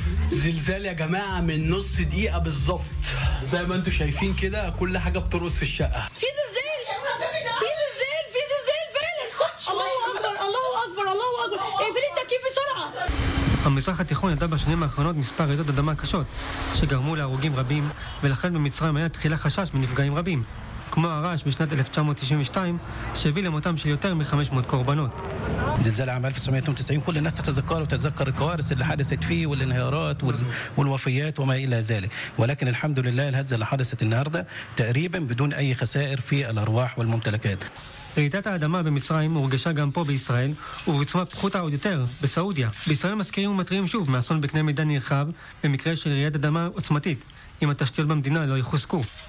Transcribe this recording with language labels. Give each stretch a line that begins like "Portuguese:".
Arabic: زلزال يا جماعه من نص دقيقه بالظبط زي ما انتم شايفين كده كل حاجه بترقص في الشقه في زلزال في زلزال في زلزال فين اسكتش الله اكبر الله اكبر الله اكبر اقفل التكييف بسرعه
Hebrew: המזרח התיכון ידע בשנים האחרונות מספר רעידות אדמה קשות שגרמו להרוגים רבים, ולכן במצרים היה תחילה חשש מנפגעים רבים, כמו הרעש בשנת 1992 שהביא למותם של יותר מ-500 קורבנות.
Arabic: زلزال عام 1992 كل الناس تتذكر وتتذكر الكوارث اللي حدثت فيه والانهيارات والوفيات وما إلى ذلك، ولكن الحمد لله الهزة اللي حدثت النهاردة تقريبا بدون أي خسائر في الأرواح والممتلكات.
Hebrew: רעידת האדמה במצרים הורגשה גם פה בישראל ובעוצמה פחותה עוד יותר בסעודיה. בישראל מזכירים ומתריעים שוב מאסון בקנה מידה נרחב במקרה של רעידת אדמה עוצמתית אם התשתיות במדינה לא יחוזקו.